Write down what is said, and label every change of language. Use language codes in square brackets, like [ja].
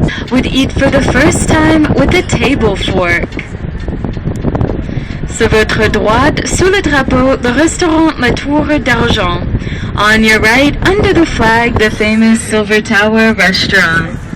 [en] Would eat for the first time with a table fork. [fr] Sur votre droite, sous le drapeau, [en] the restaurant [fr] La Tour d'Argent. [en] On your right, under the flag, the famous Silver Tower restaurant.